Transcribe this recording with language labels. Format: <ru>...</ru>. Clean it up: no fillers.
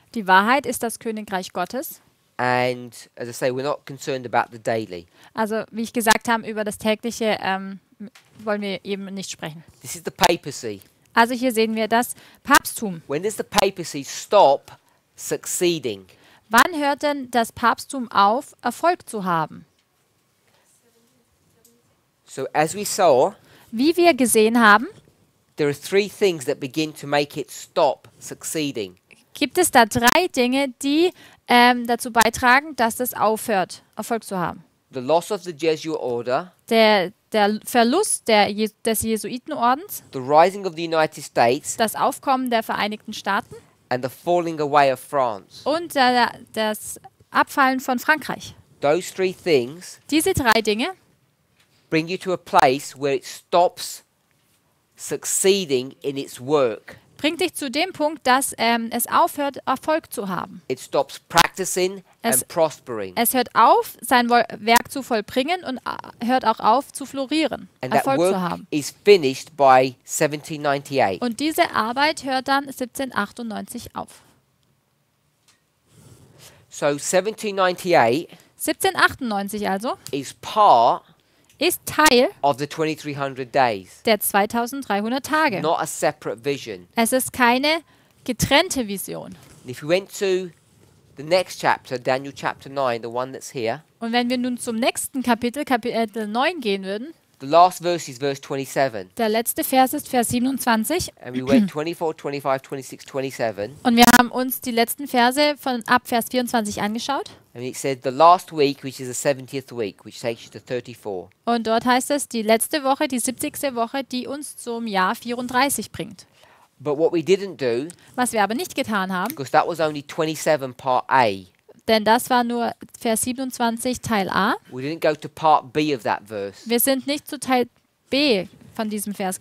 <de>Die Wahrheit ist das Königreich Gottes.</de> <en>and as I say, we're not concerned about the daily.</en> <de>Also, wie ich gesagt habe, über das Tägliche wollen wir eben nicht sprechen.</de> <en>This is the papacy.</en> <de>Also hier sehen wir das Papsttum.</de> <en>When does the papacy stop succeeding?</en> <de>Wann hört denn das Papsttum auf, Erfolg zu haben?</de> <en>So as we saw,</en> <de>Wie wir gesehen haben,</de> <en>there are three things that begin to make it stop succeeding.</en> <de>gibt es da 3 Dinge, die dazu beitragen, dass es aufhört, Erfolg zu haben.</de> <en>The loss of the Jesuit order,</en> <de>Der Verlust des Jesuitenordens,</de> <en>the rising of the United States,</en> <de>das Aufkommen der Vereinigten Staaten</de> <en>and the falling away of France.</en> <de>und das Abfallen von Frankreich.</de> <en>Those three things</en> <de>Diese 3 Dinge</de> <en>bring you to a place where it stops succeeding in its work.</en> <de>bringt dich zu dem Punkt, dass es aufhört, Erfolg zu haben.</de> <en>It stops practicing</en> <de>Es-</de> <en>and prospering.</en> <de>Es hört auf, sein Werk zu vollbringen und hört auch auf, zu florieren,</de> <en>And that</en> <de>Erfolg zu</de> <en>work</en> <de>haben.</de> <en>is finished by 1798.</en> <de>Und diese Arbeit hört dann 1798 auf.</de> <en>So 1798</en> <de>1798 also</de> <en>is part</en> <de>ist Teil</de> <en>of the 2300 days,</en> <de>der 2300 Tage.</de> <en>not a separate vision.</en> <de>Es ist keine getrennte Vision.</de> <en>And if we went to the next chapter, Daniel chapter 9, the one that's here,</en> <de>Und wenn wir nun zum nächsten Kapitel, Kapitel 9 gehen würden,</de> <en>the last verse is verse 27.</en> <de>der letzte Vers ist Vers 27</de> <en>And we went 24, 25, 26, 27.</en> <de>und wir haben uns die letzten Verse von ab Vers 24 angeschaut.</de> <en>And it said the last week, which is the 70th week, which takes you to 34.</en> <de>Und dort heißt es, die letzte Woche, die 70. Woche, die uns zum Jahr 34 bringt.</de> <en>But what we didn't do,</en> <de>Was wir aber nicht getan haben,</de> <en>because that was only 27 part A,</en> <de>denn das war nur Vers 27 Teil A.</de> <en>we didn't go to part B of that verse.</en> <de>Wir sind nicht zu Teil B von diesem Vers</de>